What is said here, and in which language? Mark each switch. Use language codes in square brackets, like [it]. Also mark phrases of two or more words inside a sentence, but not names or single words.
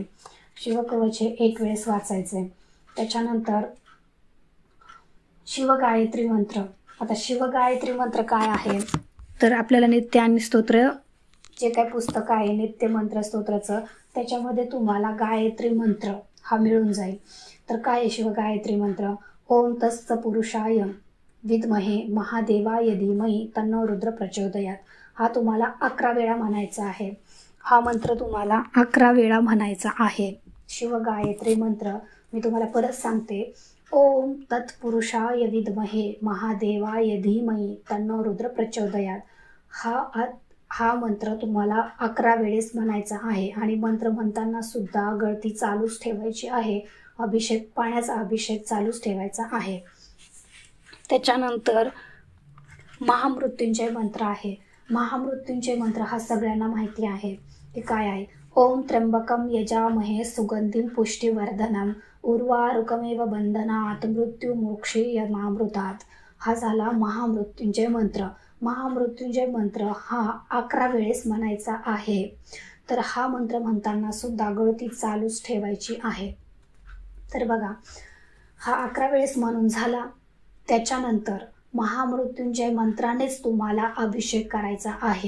[mr] शिवकवच हे 1 वेळेस वाचायचे. त्याच्यानंतर शिवगायत्री मंत्र. आता शिवगायत्री मंत्र काय आहे, तर आपल्याला नित्य आणि स्तोत्र जे काही पुस्तक आहे नित्य मंत्र स्तोत्राचं, त्याच्यामध्ये तुम्हाला गायत्री मंत्र हा मिळून जाईल. तर काय आहे शिवगायत्री मंत्र? [sa] ओम तत्स पुरुषाय विद्महे महादेवाय धीमहि तन्नो रुद्र प्रचोदयात. [mr] हा तुम्हाला 11 वेळा म्हणायचा आहे. हा मंत्र तुम्हाला 11 वेळा म्हणायचा आहे. शिवगायत्री मंत्र मी तुम्हाला परत सांगते. [sa] ओम तत्पुरुषाय विद्महे महादेवाय धीमहि तन्नो रुद्र प्रचोदयात. [mr] हा मंत्र तुम्हाला 11 वेळेस म्हणायचा आहे. आणि मंत्र म्हणताना सुद्धा गळती चालूच ठेवायची आहे. पाण्याचा अभिषेक चालूच ठेवायचा आहे. त्याच्यानंतर महामृत्युंजय मंत्र आहे. महामृत्युंजय मंत्र हा सगळ्यांना माहिती आहे. ते काय आहे? [sa] ओम त्र्यंबकम यजामहे सुगंधिं पुष्टिवर्धनम उर्वारुकमेव बंधनात् मृत्युमोक्षीयमामृतात्. [mr] हा झाला महामृत्युंजय मंत्र. महामृत्युंजय मंत्र हा 11 वेळेस म्हणायचा आहे. तर हा मंत्र म्हणताना सुद्धा गळती चालूच ठेवायची आहे. तर बघा, हा 11 वेळेस म्हणून झाला. त्याच्यानंतर महामृत्युंजय मंत्रानेच तुम्हाला अभिषेक करायचा आहे.